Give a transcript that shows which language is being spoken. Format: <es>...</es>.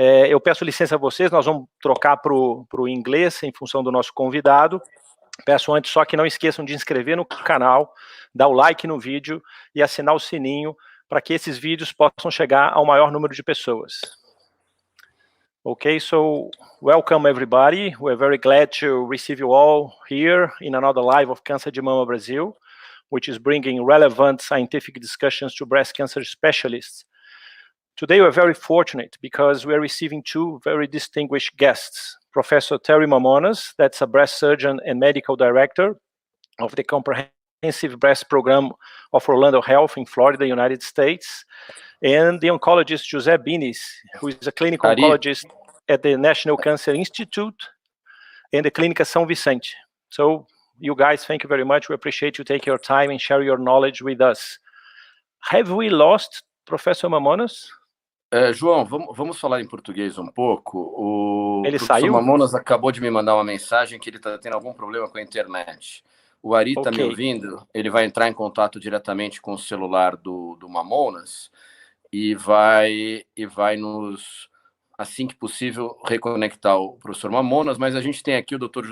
<pt>Eu peço licença a vocês, nós vamos trocar para o inglês em função do nosso convidado. Peço antes só que não esqueçam de inscrever no canal, dar o like no vídeo e assinar o sininho para que esses vídeos possam chegar ao maior número de pessoas.</pt> <en>Okay, so welcome everybody. We're very glad to receive you all here in another live of Câncer de Mama Brasil, which is bringing relevant scientific discussions to breast cancer specialists. Today we're very fortunate because we're receiving two very distinguished guests. Professor Terry Mamounas, that's a breast surgeon and medical director of the Comprehensive Breast Program of Orlando Health in Florida, United States, and the oncologist José Bines, who is a clinical oncologist at the National Cancer Institute and the Clínica São Vicente. So, you guys, thank you very much. We appreciate you taking your time and share your knowledge with us. Have we lost Professor Mamounas?</en> <pt>João, vamos falar em português um pouco. O Ele professor saiu? Mamounas acabou de me mandar uma mensagem que ele está tendo algum problema com a internet. O Ari está me ouvindo, ele vai entrar em contato diretamente com o celular do Mamounas e vai nos, assim que possível, reconectar o professor Mamounas, mas a gente tem aqui o Dr.</pt>